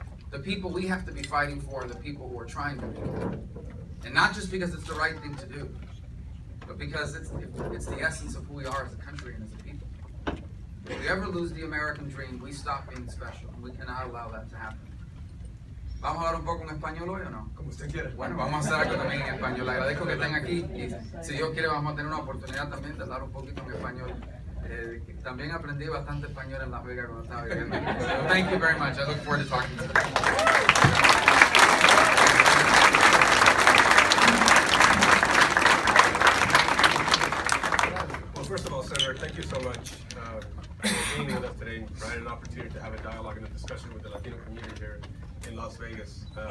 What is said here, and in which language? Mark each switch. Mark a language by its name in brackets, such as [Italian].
[English] The people we have to be fighting for are the people who are trying to do it. And not just because it's the right thing to do, but because it's the essence of who we are as a country and as a people. If we ever lose the American dream, we stop being special, and we cannot allow that to happen. [Spanish] ¿Vamos a hablar un poco en español hoy o no? Como usted quiera. Bueno, vamos a hacer algo también en español. Le agradezco que estén aquí y si Dios quiere vamos a tener una oportunidad también de hablar un poquito en español. También aprendí bastante español en Las Vegas cuando estaba viviendo aquí. [English] So thank you very much. I look forward to talking to you. Well, first of all, Senator, thank you so much for being with us today and providing an opportunity to have a dialogue and a discussion with the Latino community here in Las Vegas.